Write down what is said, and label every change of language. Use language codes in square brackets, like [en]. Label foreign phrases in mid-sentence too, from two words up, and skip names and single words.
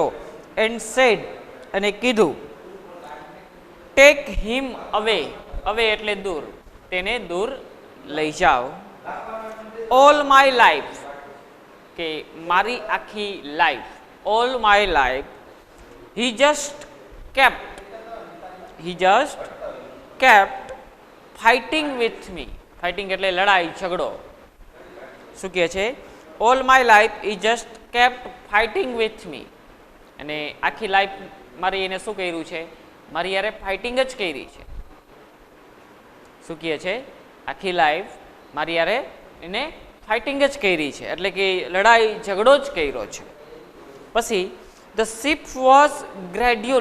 [en] And said, [gu] અને કીધું, [en] take him away. [gu] અવે એટલે દૂર, તેને દૂર લઈ જાઓ. [en] All my life. [gu] કે મારી આખી લાઈફ, [en] all my life, he just kept fighting with me. [gu] ફાઇટિંગ એટલે લડાઈ ઝઘડો. શું કહે છે? [en] All my life he just kept fighting with me. [gu] અને આખી લાઈફ મારી એને શું કર્યું છે? મારી યારે ફાઇટિંગ જ કરી છે. શું કહે છે? આખી લાઈફ મારી યારે એને ફાઇટિંગ જ કરી છે, એટલે કે લડાઈ ઝઘડો જ કર્યો છે. [en] પછી the shift was gradual.